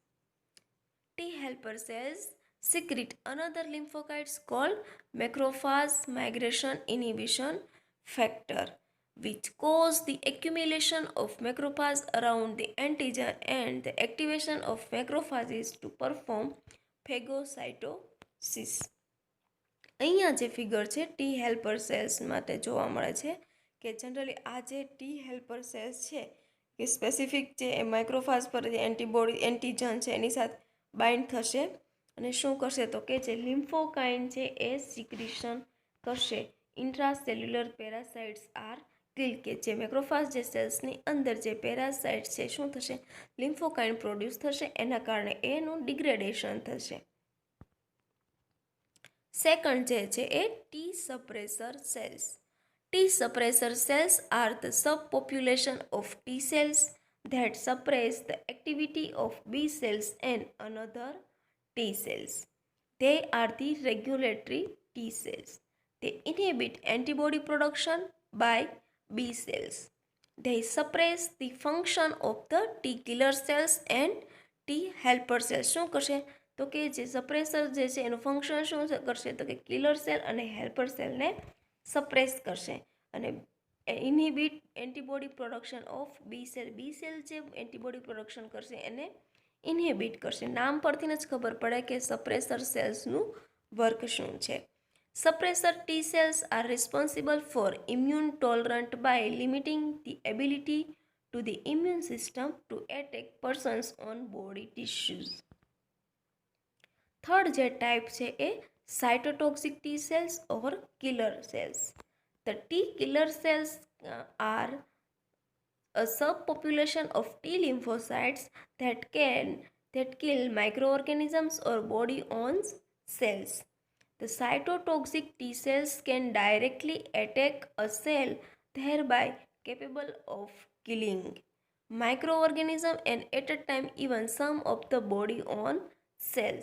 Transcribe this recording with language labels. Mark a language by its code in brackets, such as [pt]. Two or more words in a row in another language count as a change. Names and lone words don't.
[en] T helper cells secrete another lymphocytes called macrophage migration inhibition factor, which cause the accumulation of macrophages around the antigen and the activation of macrophages to perform phagocytosis. [gu] અહીંયા જે ફિગર છે [en] T helper cells [gu] માટે જોવા મળે છે કે જનરલી આ જે [en] T helper cells [gu] છે કે સ્પેસિફિક જે માઇક્રોફાજ પર જે એન્ટીજન છે એની સાથે બાઇન્ડ થશે અને શું કરશે તો કે જે લિમ્ફોકાઇન છે એ સિક્રિશન કરશે. [en] intracellular parasites are kill, [gu] કે જે મેક્રોફાજ જે સેલ્સની અંદર જે પેરાસાઇટ છે શું થશે, [en] lymphokine produce [gu] થશે, એના કારણે એનું ડિગ્રેડેશન થશે. સેકન્ડ જે છે એ [en] T suppressor cells. T suppressor cells are the subpopulation of T cells that suppress the activity of B cells and another T cells. They are the regulatory T cells. They inhibit antibody production by B cells. They suppress the function of the T killer cells and T helper cells. [gu] શું કરશે તો કે જે સપ્રેસર જે છે એનું ફંક્શન શું કરશે તો કે [en] killer cell [gu] અને હેલ્પર સેલને સપ્રેસ કરશે અને [en] inhibit antibody production of B cell. B cell [gu] જે [en] antibody production [gu] કરશે એને ઇનહિબિટ કરશે. નામ પરથી જ ખબર પડે કે સપ્રેસર સેલ્સનું વર્ક શું છે. [en] Suppressor T cells are responsible for immune tolerant by limiting the ability to the immune system to attack persons on body tissues. [gu] થર્ડ જે ટાઈપ છે એ [en] cytotoxic T cells or killer cells. The T killer cells are a subpopulation of T lymphocytes that kill microorganisms or body-own cells. The cytotoxic T cells can directly attack a cell, thereby capable of killing microorganism and at a time even some of the body-own cells.